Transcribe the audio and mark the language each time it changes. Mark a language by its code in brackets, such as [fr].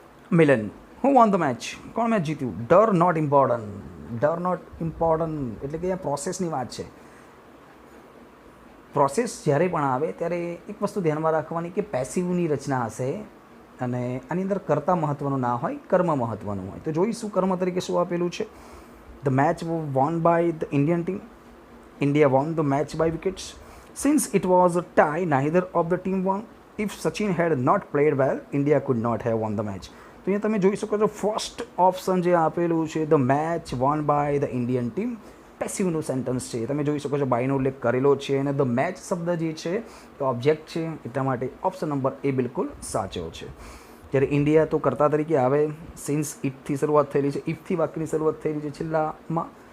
[en] Milan, who won the match? [gu] કોણ match જીત્યું? [en] Doer not important. Doer not important [gu] એટલે કે અહીંયા પ્રોસેસની વાત છે. પ્રોસેસ જ્યારે પણ આવે ત્યારે એક વસ્તુ ધ્યાનમાં રાખવાની કે પેસિવની રચના હશે અને આની અંદર કર્તા મહત્ત્વનું ના હોય, કર્મ મહત્ત્વનું હોય. તો જોઈશું કર્મ તરીકે શું આપેલું છે. [en] The match was won by the Indian team. India won the match by wickets. Since it was a tie, neither of the team won. If Sachin had not played well, India could not have won the match. [gu] તો અહીંયા તમે જોઈ શકો છો first option જે આપેલું છે, [en] the match won by the Indian team, [gu] પેસિવનું sentence છે. તમે જોઈ શકો છો બાયનો ઉલ્લેખ કરેલો છે અને ધ મેચ શબ્દ જે છે તો ઓબ્જેક્ટ છે, એટલા માટે ઓપ્શન નંબર એ બિલકુલ સાચો છે. જ્યારે ઇન્ડિયા તો કર્તા તરીકે આવે, સિન્સ ઇફથી શરૂઆત થયેલી છે, ઇફથી વાક્યની શરૂઆત થયેલી છે છેલ્લામાં.